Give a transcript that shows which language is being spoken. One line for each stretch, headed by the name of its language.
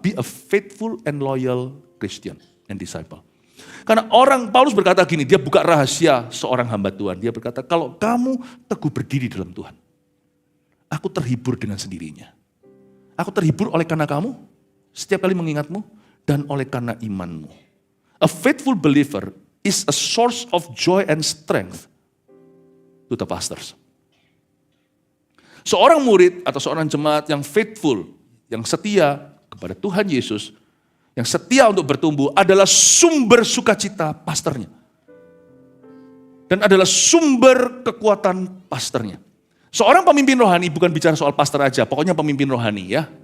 English: Be a faithful and loyal Christian and disciple.
Indonesian: Karena Paulus berkata gini, dia buka rahasia seorang hamba Tuhan. Dia berkata, kalau kamu teguh berdiri dalam Tuhan, aku terhibur dengan sendirinya. Aku terhibur oleh karena kamu, setiap kali mengingatmu, dan oleh karena imanmu.
English: A faithful believer is a source of joy and strength to the pastors.
Indonesian: Seorang murid atau seorang jemaat yang faithful, yang setia kepada Tuhan Yesus, yang setia untuk bertumbuh adalah sumber sukacita pastornya. Dan adalah sumber kekuatan pastornya. Seorang pemimpin rohani bukan bicara soal pastor aja, pokoknya pemimpin rohani ya.